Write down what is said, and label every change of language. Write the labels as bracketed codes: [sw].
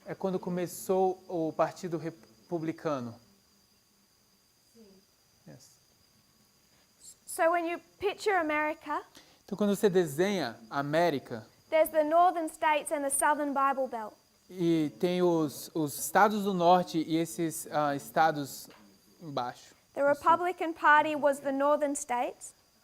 [pt] É quando começou o Partido Republicano. [en] Yes. So when you picture America, [pt] Então, quando você desenha a América, [en] there's the northern states and the southern Bible Belt. [pt] e tem os estados do norte e esses estados embaixo. [en] The Republican Party was the northern states.